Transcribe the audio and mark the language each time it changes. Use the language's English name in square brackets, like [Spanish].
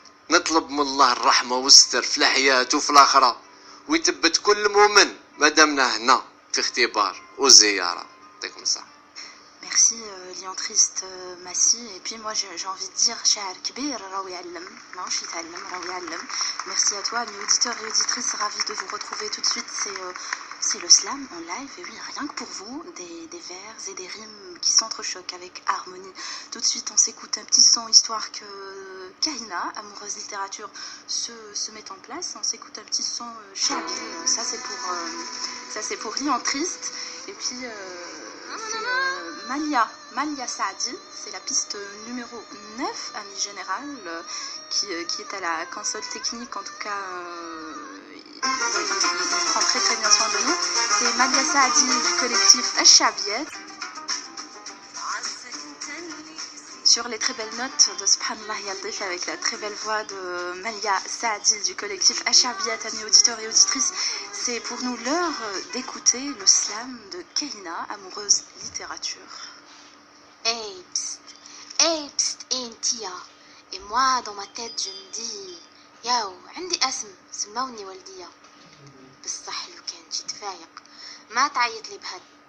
[Arabic] نطلب من الله الرحمة والستر في الحياة وفي الآخرة، ويثبت كل مؤمن مادامنا هنا في اختبار وزيارة. يعطيكم الصحة. [French] Merci Lyon Triste Massi. Et puis moi j'ai envie de dire [Arabic] شاعر كبير راهو يعلم [French] ماهوش يتعلم راهو يعلم. Merci à toi amis auditeurs et auditrices, ravi de vous retrouver tout de suite. C'est le slam en live, et oui, rien que pour vous, des vers et des rimes qui s'entrechoquent avec harmonie. Tout de suite on s'écoute un petit son histoire que Kahina, amoureuse littérature, se met en place. On s'écoute un petit son Chabi, ça c'est pour Lyon Triste. Et puis c'est Malia Saadi, c'est la piste numéro 9, ami général, qui est à la console technique, en tout cas il prend très très bien soin de nous. C'est Malia Saadi du collectif Achabiet, sur les très belles notes de Subhanallah Yaldif, avec la très belle voix de Malia Saadi du collectif Achabiet. Amis auditeurs et auditrices, c'est pour nous l'heure d'écouter le slam de Kahina, amoureuse littérature. Hey, psst, Intia. Et moi, dans ma tête, je me dis, [Arabic] ياو عندي اسم سموني والدية، بصح لو كان جيت فايق ما تعيط لي بهاد.